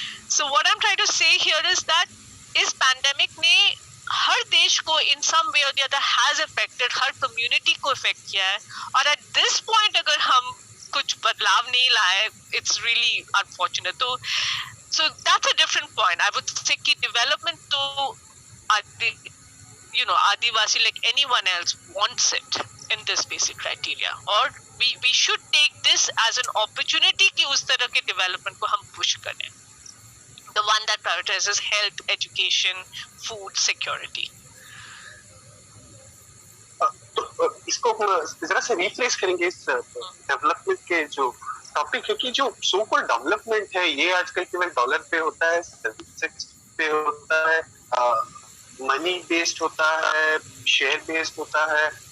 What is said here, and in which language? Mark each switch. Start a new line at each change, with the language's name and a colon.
English: so what I am trying to say here is that इस pandemic
Hindi: ने हर देश को
English: in some way और the other has affected,
Hindi: हर community को इफेक्ट किया है। और
English: at this point
Hindi: अगर हम कुछ बदलाव नहीं लाए,
English: It's really unfortunate. तो so that's a different point. I would say कि development तो you know, Adivasi like anyone else wants it in this basic criteria, or we should take this as an opportunity
Hindi: कि उस तरह के
English: development को हम push करें, the one that prioritizes health, education, food security.
Hindi: तो इसको जरा से रिप्लेस करेंगे इस डेवलपमेंट के जो टॉपिक, क्योंकि जो सो कॉल्ड डेवलपमेंट है ये आजकल केवल डॉलर पे होता है, सर्विसेज पे होता है, मनी बेस्ड होता है, शेयर बेस्ड होता है।